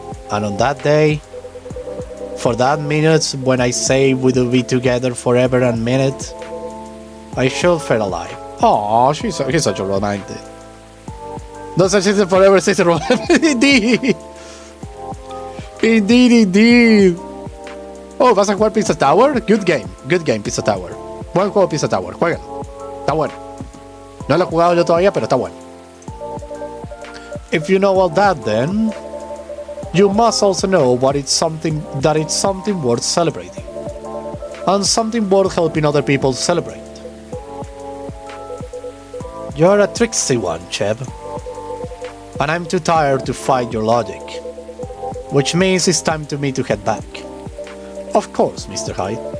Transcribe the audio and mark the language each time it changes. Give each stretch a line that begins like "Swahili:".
English: And on that day, for that minute when I say we will be together forever and minute, I sure felt alive. Aww, he's such a romantic. No such thing forever, says a romantic. Indeed. Indeed.
Spanish: Oh, ¿vas a jugar Pizza Tower?
English: Good game,
Spanish: Pizza Tower. Buen juego Pizza Tower, juégalo. Está bueno. No lo he jugado yo todavía, pero está bueno.
English: If you know all that, then you must also know that it's something worth celebrating, and something worth helping other people celebrate. You're a tricksy one, Chev, and I'm too tired to fight your logic, which means it's time for me to head back. Of course, Mr. Hyde.